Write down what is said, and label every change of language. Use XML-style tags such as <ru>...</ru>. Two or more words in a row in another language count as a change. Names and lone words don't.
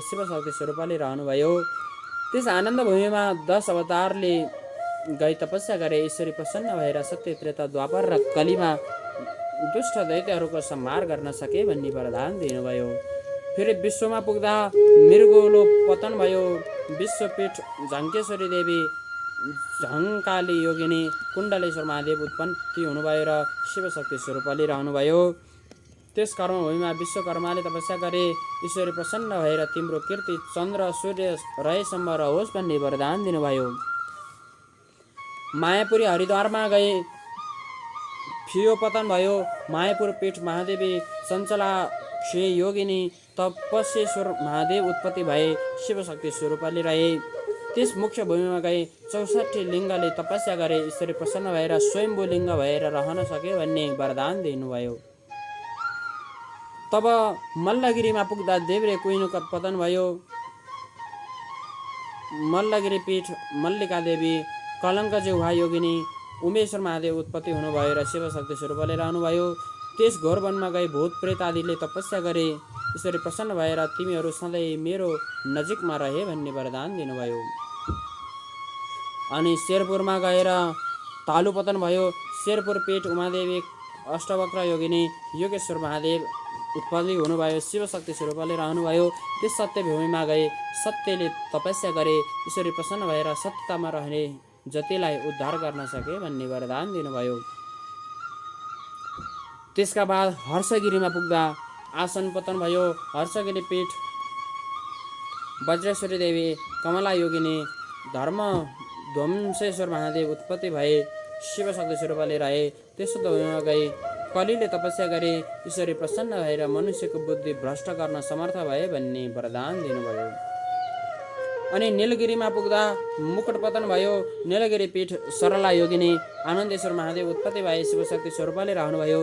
<ne>शिवशक्ति स्वरूपले रहनुभयो। त्यस आनन्द भूमिमा 10 अवतारले गई तपस्या गरे। ईश्वरी प्रसन्न भएर सत्य त्रेता द्वापर र कलीमा दुष्ट दैत्यहरूको संहार गर्न सके भन्ने वरदान दिनुभयो। फेरि विश्वमा पुग्दा मृगोलो पतन भयो। विश्वपीठ झङ्केश्वरी देवी झङ्काली योगिनी कुण्डलेश्वर महादेव उत्पत्ति हुनुभयो र शिवशक्ति स्वरूपले रहनुभयो। त्यस कर्मभूमिमा विश्वकर्माले तपस्या गरे। ईश्वरी प्रसन्न भएर तिम्रो कीर्ति चन्द्र सूर्य रहेसम्म रहोस् भन्ने वरदान दिनुभयो। मायापुरी हरिद्वारमा गए फियो पतन भयो। मायापुर पीठ महादेवी सञ्चलाक्षी योगिनी तपस्येश्वर महादेव उत्पत्ति भए शिवशक्ति स्वरूपले रहे। त्यस मुख्य भूमिमा गए 64 लिङ्गले तपस्या गरे ईश्वरी प्रसन्न भएर स्वयम्भू लिङ्ग भएर रहन सके भन्ने वरदान दिनुभयो। तब मल्लगिरीमा पुग्दा देब्रे कुइनो पतन भयो। मल्लगिरी पीठ मल्लिका देवी कलङ्क जिह्वा योगिनी उमेश्वर महादेव उत्पत्ति हुनुभयो र शिवशक्ति स्वरूपले रहनुभयो। त्यस घोर वनमा गई भूत प्रेत आदिले तपस्या गरे ईश्वरी प्रसन्न भएर तिमीहरू सधैँ मेरो नजिकमा रहे भन्ने वरदान दिनुभयो। अनि शेरपुरमा गएर तालु पतन भयो। शेरपुर पीठ उमादेवी अष्टवक्र योगिनी योगेश्वर महादेव उत्पत्ति हुनुभयो। शिवशक्ति स्वरूपले रहनुभयो। त्यस सत्य भूमिमा गए सत्यले तपस्या गरे ईश्वरी प्रसन्न भएर सत्यतामा रहने जतिलाई उद्धार गर्न सके भन्ने वरदान दिनुभयो। त्यसका बाद हर्षगिरीमा पुग्दा आसन पतन भयो। हर्षगिरी पीठ वज्रेश्वरी देवी कमला योगिनी धर्म ध्वंसेश्वर महादेव उत्पत्ति भए शिवशक्ति स्वरूपले रहे। त्यसो भूमिमा गई कलिले तपस्या गरे ईश्वरी प्रसन्न भएर मनुष्यको बुद्धि भ्रष्ट गर्न समर्थ भए भन्ने वरदान दिनुभयो। अनि नीलगिरीमा पुग्दा मुकुट पतन भयो। नीलगिरी पीठ सरला योगिनी आनन्देश्वर महादेव उत्पत्ति भए शिवशक्ति स्वरूपले रहनुभयो।</ne>